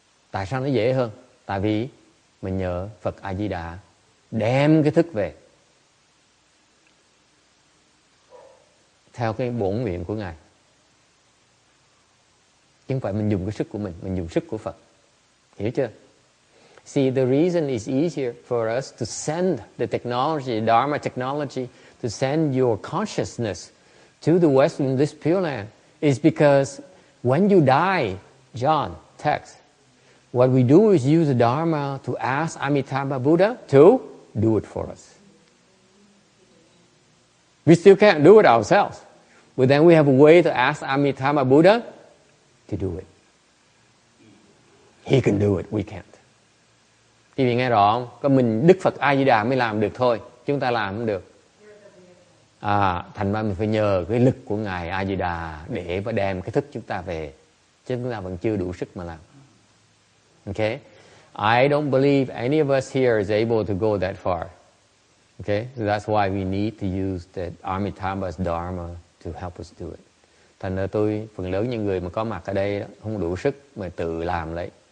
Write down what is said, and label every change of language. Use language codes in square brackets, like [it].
[vi] Tại sao nó dễ hơn? Tại vì mình nhờ Phật A Di Đà đem cái thức về theo cái bổn nguyện của Ngài. Chứ không phải mình dùng cái sức của mình dùng sức của Phật. Hiểu chưa? [en] See, the reason it's easier for us to send the technology, Dharma technology, to send your consciousness to the West in this Pure Land is because when you die, John, text, what we do is use the Dharma to ask Amitabha Buddha to do it for us. We still can't do it ourselves. But then we have a way to ask Amitabha Buddha to do it. He can do it, we can't. [vi] Quý vị nghe rõ không? Có mình Đức Phật A Di Đà mới làm được thôi. Chúng ta làm không được. Thành ra mình phải nhờ cái lực của Ngài A Di Đà để mà đem cái thức chúng ta về. Chứ chúng ta vẫn chưa đủ sức mà làm. [en] Okay? I don't believe any of us here is able to go that far. Okay? So that's why we need to use the Amitabha's Dharma to help us do it. [vi] Thành ra phần lớn những người mà có mặt ở đây đó, không đủ sức mà tự làm lấy.